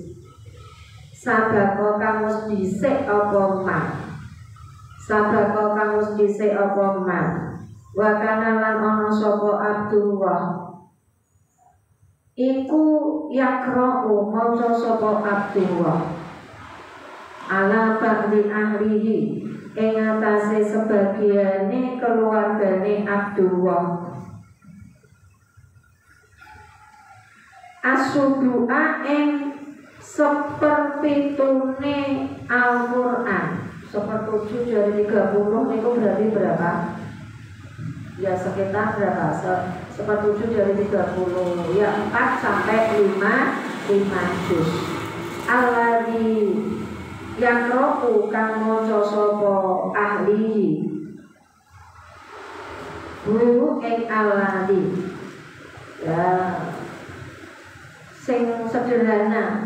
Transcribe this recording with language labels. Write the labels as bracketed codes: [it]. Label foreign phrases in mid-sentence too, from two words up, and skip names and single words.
[jv] Sabako kang wis dhisik apa man. Sabako kang wis dhisik apa man. [ar] وكان [jv] lan ana sapa Abdullah. Iku yakra'u maca sapa Abdullah [ar] على بعض أهله [jv] ing atase sebagiane keluargane Abdullah as-sudu'a ing seperpitune Al-Qur'an. [id] Sepertujuh dari 30 itu berarti berapa? Ya sekitar berapa? Sepertujuh dari 30. Ya 4 sampai 5 juz. [ar] الذي يقرأ [jv] kang maca sapa ahlihi. Guru ing alladzi. Ya sing sederhana.